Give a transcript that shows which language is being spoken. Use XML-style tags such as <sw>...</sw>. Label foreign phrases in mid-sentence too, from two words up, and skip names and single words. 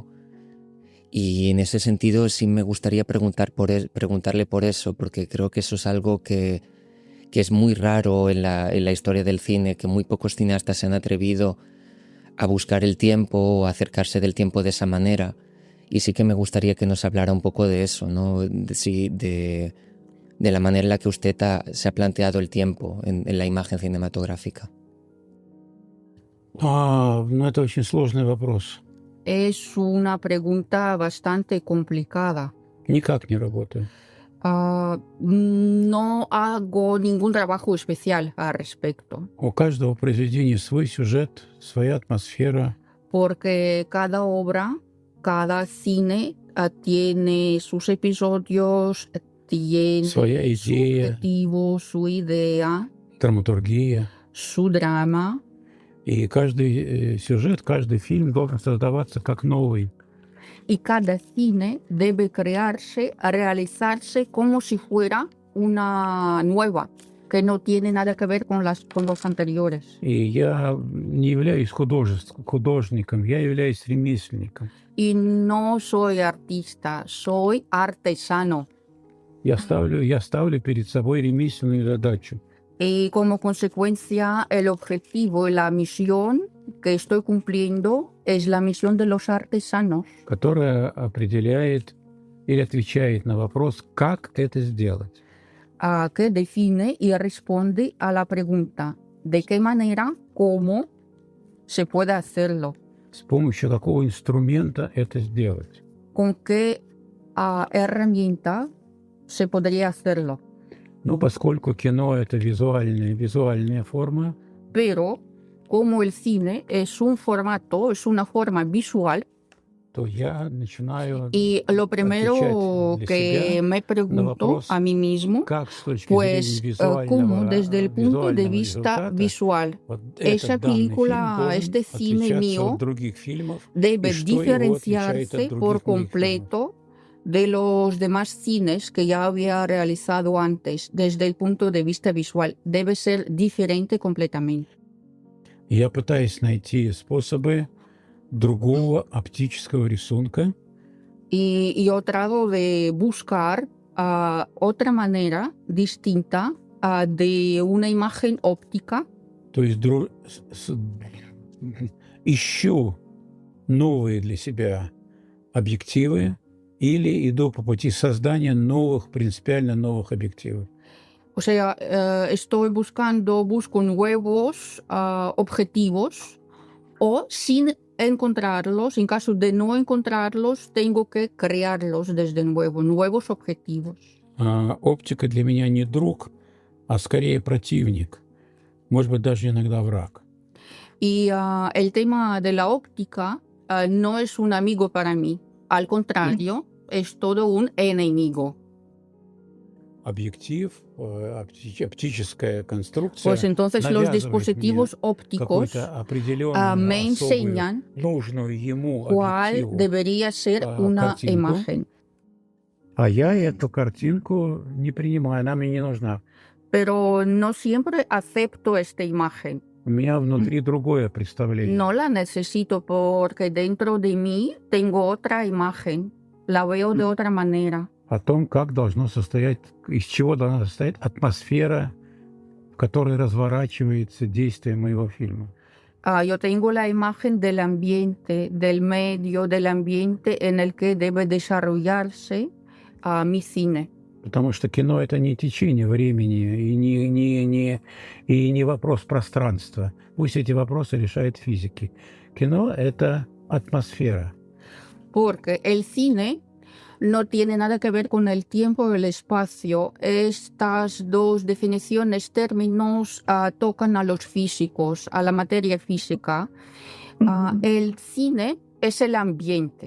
<es>Y en ese sentido sí me gustaría preguntarle por eso, porque creo que eso es algo que es muy raro en la historia del cine, que muy pocos cineastas se han atrevido a buscar el tiempo o a acercarse del tiempo de esa manera. Y sí que me gustaría que nos hablara un poco de eso, ¿no? De la manera en la que usted se ha planteado el tiempo en la imagen cinematográfica.</es> <ru>Это очень сложный вопрос.</ru> <es>Es una pregunta bastante complicada.</es> <ru>Никак не работаю.</ru> <es>No hago ningún trabajo especial al respecto,</es> <ru>У каждого произведения свой сюжет, своя атмосфера.</ru> <es>porque cada obra, cada cine tiene sus episodios, tiene</es> <ru>Своя</ru> <es>su</es> <ru>идея,</ru> <es>objetivo, su idea,</es> <ru>драматургия.</ru> <es>su drama,</es> <ru>И каждый сюжет, каждый фильм должен создаваться как новый.</ru> <es>y cada cine debe crearse, realizarse como si fuera una nueva, que no tiene nada que ver con los anteriores.</es> <ru>И я не являюсь художником, я являюсь ремесленником.</ru> <es>Y no soy artista, soy artesano.</es> <ru>Я ставлю перед собой ремесленную задачу.</ru> <es>Y como consecuencia, el objetivo y la misión que estoy cumpliendo es la misión de los artesanos,</es> <ru>Которая определяет или отвечает на вопрос, как это сделать.</ru> <es>que define y responde a la pregunta de qué manera, cómo se puede hacerlo,</es> <ru>С помощью какого инструмента это сделать.</ru> <es>con qué herramienta se podría hacerlo.</es> <ru>Ну, поскольку кино – это визуальная форма,</ru> <es>Pero como el cine es un formato, es una forma visual,</es> <ru>то я начинаю</ru> <es>y lo primero</es> <ru>отвечать для</ru> <es>que</es> <ru>себя</ru> <es>me pregunto</es> <ru>вопрос,</ru> <es>a mí mismo,</es> <ru>как с точки</ru> <es>pues</es> <ru>зрения</ru> <es>cómo desde el punto de</es> <ru>визуального</ru> <es>vista</es> <ru>результата</ru> <es>visual</es> <ru>вот</ru> <es>esa</es> <ru>этот данный фильм</ru> <es>película,</es> <ru>должен</ru> <es>este cine</es> <ru>отличаться</ru> <es>mío</es> <ru>от других фильмов,</ru> <es>debe y</es> <ru>что его отличает</ru> <es>diferenciarse</es> <ru>от других</ru> <es>por</es> <ru>моих фильмов.</ru> <es>completo de los demás cines que ya había realizado antes desde el punto de vista visual. Debe ser diferente completamente.</es> <ru>Я пытаюсь найти способы другого оптического рисунка,</ru> <es>Y yo trato de buscar otra manera distinta de una imagen óptica.</es> <ru>то есть ищу новые для себя объективы или иду по пути создания принципиально новых объективов.</ru> <es>O sea, busco nuevos objetivos, o sin encontrarlos, en caso de no encontrarlos, tengo que crearlos desde nuevo, nuevos objetivos.</es> <ru>Оптика для меня не друг, а скорее противник, может быть, даже иногда враг.</ru> <es>Y el tema de la óptica no es un amigo para mí, al contrario, es todo un enemigo.</es> <ru>объектив, оптическая конструкция</ru> <es>Pues entonces los</es> <ru>навязывает</ru> <es>dispositivos</es> <ru>мне</ru> <es>ópticos</es> <ru>какую-то определенную</ru> <es>me</es> <ru>особую,</ru> <es>enseñan</es> <ru>нужную ему</ru> <es>cuál</es> <ru>объективу</ru> <es>debería ser una</es> <ru>картинку,</ru> <es>imagen.</es> <ru>а я эту картинку не принимаю, она мне не нужна.</ru> <es>Pero no siempre acepto esta imagen.</es> <ru>У меня внутри другое представление.</ru> <es>No la necesito porque dentro de mí tengo otra imagen. La veo de otra manera.</es> <ru>О том, как должно состоять, из чего должна состоять атмосфера, в которой разворачивается действие моего фильма.</ru> <es>Yo tengo la imagen del ambiente, del medio, del ambiente en el que debe desarrollarse mi cine.</es> <ru>Потому что кино — это не течение времени и не вопрос пространства. Пусть эти вопросы решает физики. Кино — это атмосфера.</ru> <es>Porque el cine no tiene nada que ver con el tiempo o el espacio. Estas dos definiciones, términos, tocan a los físicos, a la materia física. El cine es el ambiente.</es>